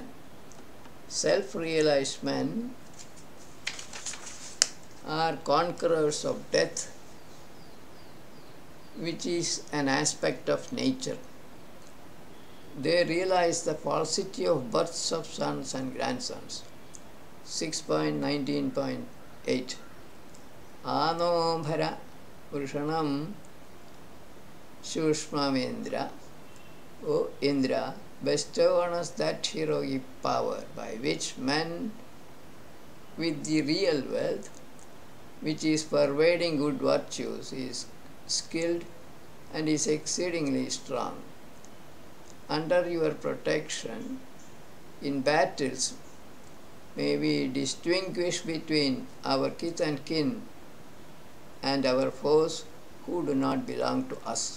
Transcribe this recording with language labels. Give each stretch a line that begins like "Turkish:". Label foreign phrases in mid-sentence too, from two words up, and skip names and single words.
English: Self-realized men are conquerors of death, which is an aspect of nature. They realize the falsity of births of sons and grandsons.
Sanskrit: 6.19.8. आ नो भर वृषणं शुष्ममिन्द्र.
English: O Indra, bestow on us that heroic power by which man with the real wealth, which is pervading good virtues, is skilled and is exceedingly strong. Under your protection, in battles, may we distinguish between our kith and kin and our foes who do not belong to us.